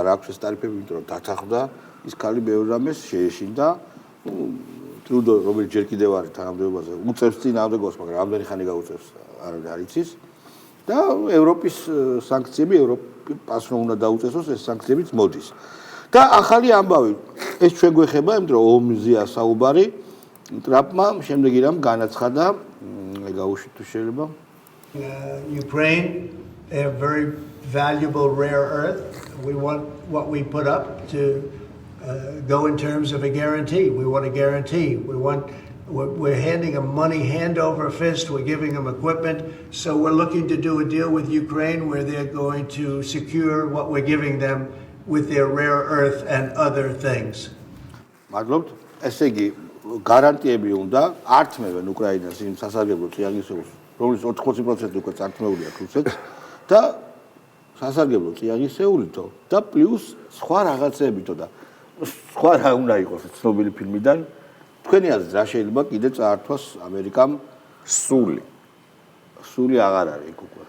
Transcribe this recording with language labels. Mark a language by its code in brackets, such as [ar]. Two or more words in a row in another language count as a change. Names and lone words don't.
[ka] აქვს ეს ტარიფები იმიტომ რომ დათანხმდა ის ქალი ბევრ რამეს შეეშინდა ტრუდო რომელიც ჯერ კიდევ არის თანამდებობაზე უწევს წინააღმდეგობას მაგრამ რამდენი ხანი გაუწევს არ იცის და ევროპის სანქციები ევროპას რომ უნდა დაუწესოს ეს სანქციებიც მოდის და ახალი ამბავი ეს ჩვენ გვეხება იმიტომ რომ ომზეა საუბარი ტრამპმა შემდეგი რამ განაცხადა გაუშვით თუ შეიძლება [en] Ukraine they have very valuable rare earth we want what we put up to go in terms of a guarantee we want a guarantee we're handing them money hand over fist we're giving them equipment so we're looking to do a deal with Ukraine where they're going to secure what we're giving them with their rare earth and other things [ka] მადლობთ ესე იგი გარანტიები უნდა ართმევენ უკრაინას იმ სასარგებლო წიაღისეულს რომლის 80% უკვე წართმეული აქვს რუსეთს და სასარგებლო წიაღისეულითო და პლუს სხვა რაღაცებითო და სხვა რა უნდა იყოს ცნობილი ფილმიდან თქვენი აზრით რა შეიძლება კიდე წაართვას ამერიკამ სული აღარ არის იქ უკვე